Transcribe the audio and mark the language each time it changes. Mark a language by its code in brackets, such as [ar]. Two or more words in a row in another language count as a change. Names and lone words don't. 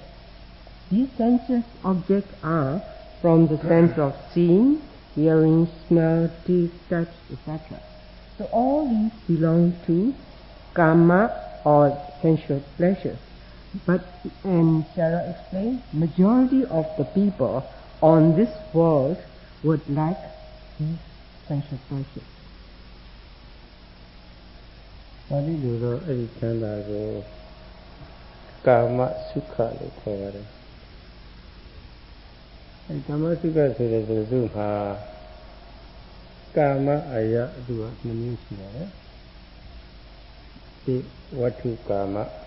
[en] These sensuous objects are from the sense of seeing, hearing, smell, taste, touch, etc. So all these belong to kama or sensual pleasures. But, and Sarah explained, majority of the people on this world would like these sensual pleasures. [my] ပါဠိလိုတော့အဲ့ဒီချမ်းသာကိုကာမစုခလို့ခေါ်ပါတယ်။အဲ့ကာမစုခဆိုတဲ့သူမှာကာမအယသူက2မျိုးရှိပါတယ်။ဒီဝတ္ထုကာမ